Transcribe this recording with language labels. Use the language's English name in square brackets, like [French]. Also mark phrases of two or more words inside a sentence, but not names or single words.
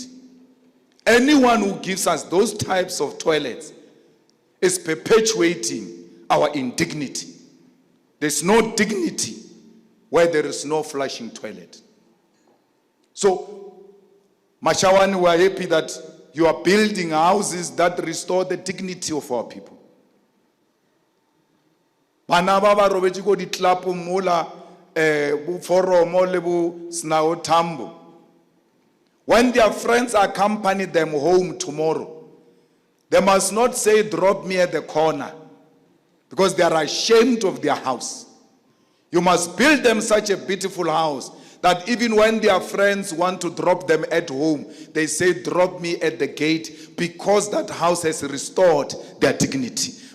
[English] Anyone who gives us those types of toilets is perpetuating our indignity. There's no dignity where there is no flushing toilet. So, Mashawana, we are happy that you are building houses that restore the dignity of our people. [Tswana] Bana ba ba robetse go ditlapo mola bo foromo le bo snao tambo. [English] When their friends accompany them home tomorrow, they must not say, drop me at the corner, because they are ashamed of their house. You must build them such a beautiful house that even when their friends want to drop them at home, they say, drop me at the gate, because that house has restored their dignity.